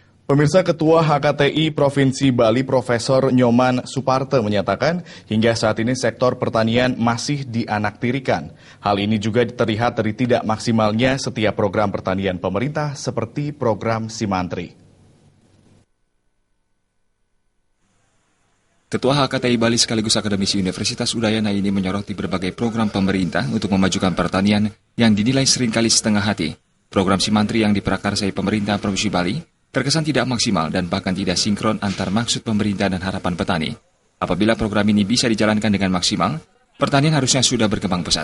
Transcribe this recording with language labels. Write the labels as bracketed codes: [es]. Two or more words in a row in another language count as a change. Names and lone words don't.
[id] Pemirsa, Ketua HKTI Provinsi Bali Profesor Nyoman Suparte menyatakan hingga saat ini sektor pertanian masih dianaktirikan. Hal ini juga terlihat dari tidak maksimalnya setiap program pertanian pemerintah seperti program Simantri. Ketua HKTI Bali sekaligus akademisi Universitas Udayana ini menyoroti berbagai program pemerintah untuk memajukan pertanian yang dinilai seringkali setengah hati. Program Simantri yang diprakarsai pemerintah Provinsi Bali terkesan tidak maksimal dan bahkan tidak sinkron antar maksud pemerintah dan harapan petani. Apabila program ini bisa dijalankan dengan maksimal, pertanian harusnya sudah berkembang pesat.